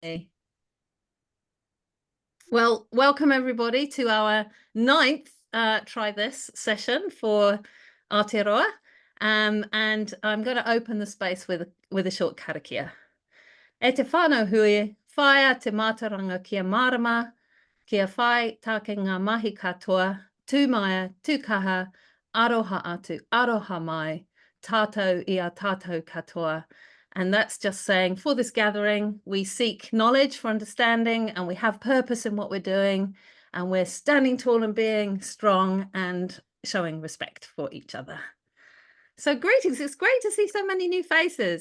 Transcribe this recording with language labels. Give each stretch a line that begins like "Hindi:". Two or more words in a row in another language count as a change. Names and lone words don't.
English: Well, welcome everybody to our 9th Try This session for Aotearoa. And I'm going to open the space with a short karakia.
Māori: E te whānau hui, whaia te mātaranga kia marama, kia whai take ngā mahi katoa, tū maia, tū kaha, aroha atu, aroha mai, tātou ia tātou katoa.
English: And that's just saying, for this gathering, we seek knowledge for understanding, and we have purpose in what we're doing, and we're standing tall and being strong and showing respect for each other. So greetings, it's great to see so many new faces.